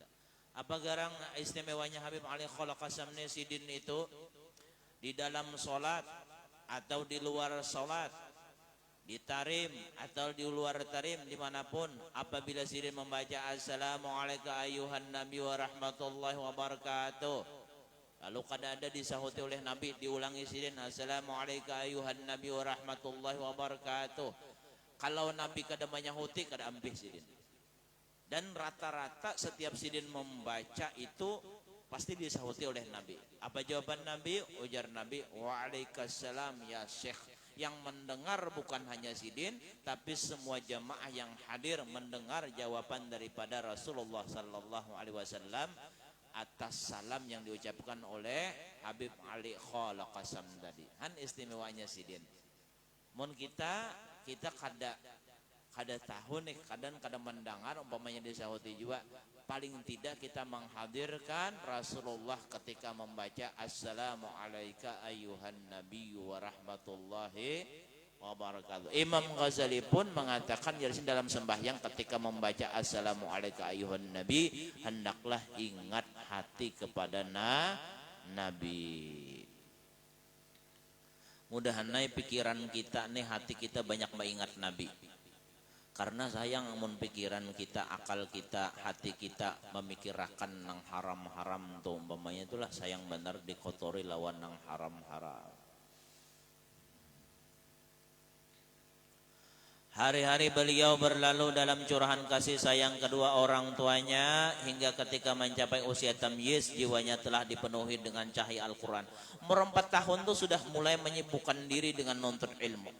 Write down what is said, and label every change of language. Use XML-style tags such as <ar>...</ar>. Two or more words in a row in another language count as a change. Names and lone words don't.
<bjn>Apa garang istimewanya Habib Ali Khala Qasam Sidin itu di dalam sholat atau di luar sholat, di tarim atau di luar tarim, dimanapun apabila Sidin membaca</bjn> <ar>السلام عليك أيها النبي ورحمة الله وبركاته,</ar> <bjn>lalu kada ada disahuti oleh Nabi, diulangi Sidin</bjn> <ar>السلام عليك أيها النبي ورحمة الله وبركاته.</ar> <bjn>Kalau Nabi kada menyahuti, kada ambih Sidin. Dan rata-rata setiap Sidin membaca itu pasti disahuti oleh Nabi. Apa jawaban Nabi? Ujar Nabi,</bjn> <ar>وعليكم السلام يا شيخ.</ar> <id>Yang mendengar bukan hanya Sidin, tapi semua jamaah yang hadir mendengar jawaban daripada</id> <ar>رسول الله صلى الله عليه وسلم</ar> <id>atas salam yang diucapkan oleh Habib Ali Khala Qasam tadi.</id> <bjn>Han istimewanya Sidin. Mun kita kada tahu nih, kadang mendengar umpamanya disahuti juga, paling tidak kita menghadirkan Rasulullah ketika membaca</bjn> <ar>السلام عليك أيها النبي ورحمة الله وبركاته.</ar> <id>Imam Ghazali pun mengatakan dalam sembahyang ketika membaca</id> <ar>السلام عليك أيها النبي,</ar> <id>hendaklah ingat hati kepada Nabi. Mudah-mudahan pikiran kita nih, hati kita banyak mengingat Nabi.</id> <bjn>Karena sayang mun pikiran kita, akal kita, hati kita memikirkan nang haram-haram tuh umpamanya, itulah sayang benar dikotori lawan nang haram-haram.</bjn> <id>Hari-hari beliau berlalu dalam curahan kasih sayang kedua orang tuanya, hingga ketika mencapai usia tamyiz jiwanya telah dipenuhi dengan cahaya Al-Quran.</id> <bjn>Umur 4 tahun tuh sudah mulai menyibukkan diri dengan nuntut ilmu.</bjn>